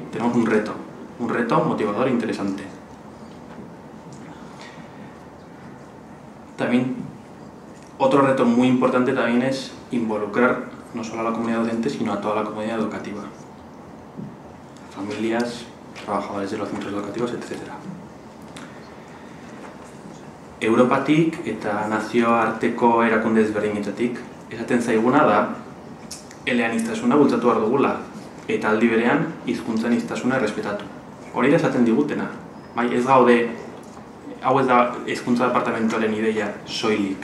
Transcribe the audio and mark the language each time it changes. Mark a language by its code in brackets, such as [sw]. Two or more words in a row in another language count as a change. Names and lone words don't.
[es] Tenemos un reto motivador e interesante. También, otro reto muy importante también es involucrar no solo a la comunidad docente, sino a toda la comunidad educativa. Familias, trabajadores de los centros educativos, etc. [eu] Europatik eta nazioarteko erakunde ezberdinetatik esaten zaiguna da eleaniztasuna bultzatu behar dugula eta aldi berean hizkuntza aniztasuna errespetatu. Hori da esaten digutena. Bai, ez gaude, hau ez da hezkuntza departamentuaren ideia soilik.